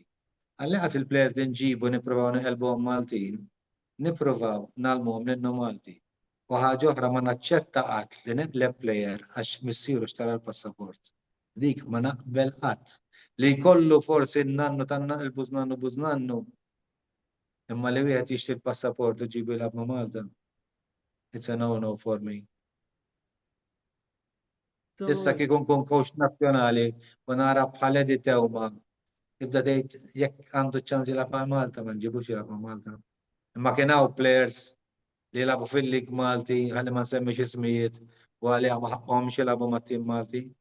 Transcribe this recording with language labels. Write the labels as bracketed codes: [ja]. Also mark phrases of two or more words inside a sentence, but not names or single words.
[mt] Għalleqas il-players li nġibu nippruvaw neqelbuhom Maltin, nippruvaw nagħlmuhom l-innu Malti. U ħaġa oħra ma naċċetta qatt li neqleb plejer għax missieru xtara l-passaport. Dik ma naqbel qatt. Li jkollu forsi n-nannu il-bużnannu bużnannu imma li wieħed jixtri l-passaport u ġibu jilgħab ma' Malta. [en] It's a no-no for me. [mt] Issa kieku nkun coach nazzjonali u nara bħal Edi Tewma tibda tgħid jekk għandu ċans jilgħab ma' Malta ma nġibux jilgħab ma' Malta. Imma kien hawn players li jilagħbu fil-lig Malti ħalli ma nsemmix ismijiet u għalli ma ħaqhomx jilagħbu mat-tim Malti.